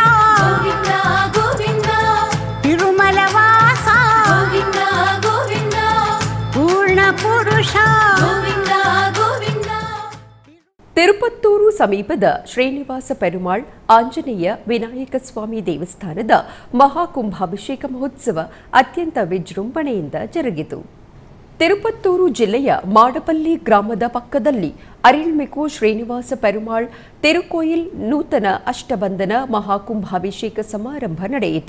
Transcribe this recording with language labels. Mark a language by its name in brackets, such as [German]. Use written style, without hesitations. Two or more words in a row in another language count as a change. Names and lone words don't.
[Kannada] Govinda, Govinda, Tirumalavasa Govinda, Govinda, Purna Purusha. Govinda, Govinda. ತಿರುಪತ್ತೂರು ಸಮೀಪದ ಶ್ರೀನಿವಾಸ ಪೆರುಮಾಳ್ ಆಂಜನೇಯ ವಿನಾಯಕ ಸ್ವಾಮಿ ದೇವಸ್ಥಾನದ ಮಹಾಕುಂಭಾಭಿಷೇಕ ಮಹೋತ್ಸವ ಅತ್ಯಂತ ವಿಜೃಂಭಣೆಯಿಂದ ಜರುಗಿತು. ತಿರುಪತ್ತೂರು ಜಿಲ್ಲೆಯ ಮಾಡಪಲ್ಲಿ ಗ್ರಾಮದ ಪಕ್ಕದಲ್ಲಿ ಅರಿಳ್ಮಿಕು ಶ್ರೀನಿವಾಸ ಪೆರುಮಾಳ್ ತಿರುಕೋಯಿಲ್ ನೂತನ ಅಷ್ಟಬಂಧನ ಮಹಾಕುಂಭಾಭಿಷೇಕ ಸಮಾರಂಭ ನಡೆಯಿತು.